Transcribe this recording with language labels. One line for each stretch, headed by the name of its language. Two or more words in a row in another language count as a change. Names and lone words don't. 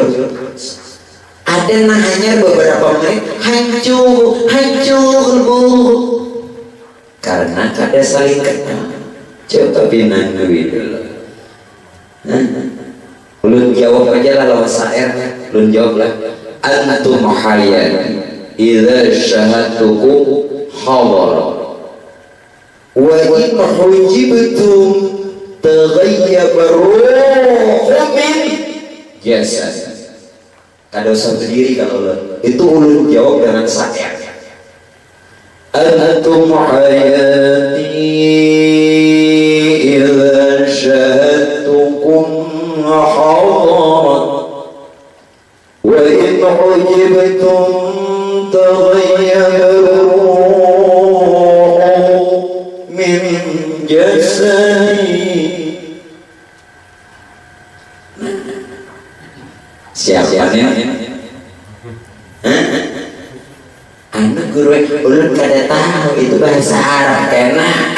Banjar: Ada hanya beberapa menit hancur bu, karena kada saling kenal. Coba pinan dulu. Ulun jawab aja lah lawan syair. Ulun jawab lah.
Arabic: أنتم حيا إذا شهدتكم حضر وإن حجبتم تغيب روحهم من جسد.
Banjar: Kada usah berdiri kalau itu ulun jawab dengan syair.
Arabic: أنتم حياتي إذا شهدتكم حضرت وإن حجبتم تغيب روحهم من جسد.
Banjar: Siapa nih? Anak guru ulun kada tahu itu bahasa Arab kena.